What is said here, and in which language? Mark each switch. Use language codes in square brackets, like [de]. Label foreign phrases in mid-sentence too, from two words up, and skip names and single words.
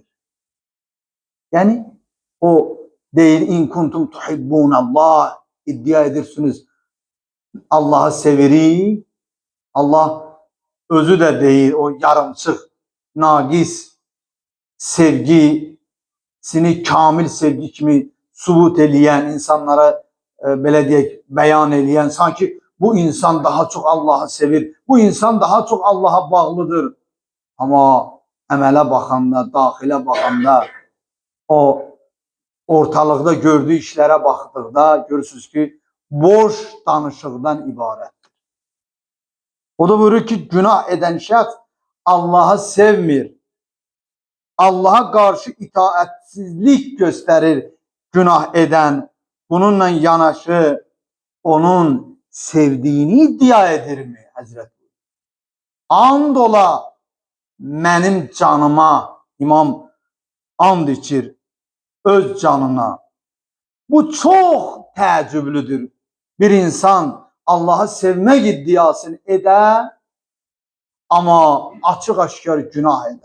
[tr] Yani o değil, [ar] إن كنتم تحبون الله, [az] iddia edirsiniz [tr] Allah'ı severik. [az] Allah özü de değil, o yarımçıq, naqis sevgisini kamil sevgi kimi subut eləyən, insanlara belə deyək, bəyan eləyən, [tr] sanki bu insan daha çok Allah'ı sevir, bu insan daha çok Allah'a bağlıdır. [az] Ama əmələ baxanda, daxilə baxanda, o ortalıqda gördüyü işlərə baxdıqda görürsünüz ki, boş danışıqdan ibarətdir. O da buyurur ki, günah edən şəxs Allah'ı sevmir. [tr] Allah'a karşı itaatsizlik gösterir günah eden. [az] Bununla yanaşı onun sevdiğini iddia edir mi Hazreti? And ola mənim canıma, İmam and içir öz canına. Bu çok təəccüblüdür. Bir insan Allah'ı sevmək iddiasını edə, ama açıq aşkar günah edə.